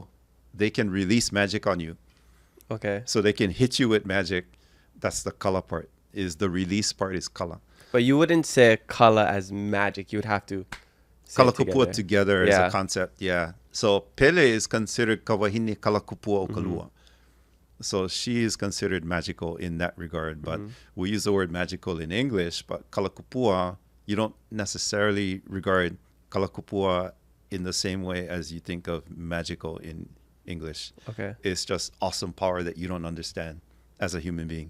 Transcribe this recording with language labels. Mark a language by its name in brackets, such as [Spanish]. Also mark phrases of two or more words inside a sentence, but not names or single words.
[English] They can release magic on you. Okay. So they can hit you with magic. That's the kala part. Is the release part is kala. But you wouldn't say kala as magic. You would have to say [Hawaiian] kala kupua [English] together as a concept. Yeah. So Pele is considered [Hawaiian] kawahine kala kupua o kalua. [English] So she is considered magical in that regard. But we use the word magical in English. But [Hawaiian] kala kupua, [English] you don't necessarily regard [Hawaiian] kala kupua [English] in the same way as you think of magical in English. Okay. It's just awesome power that you don't understand as a human being.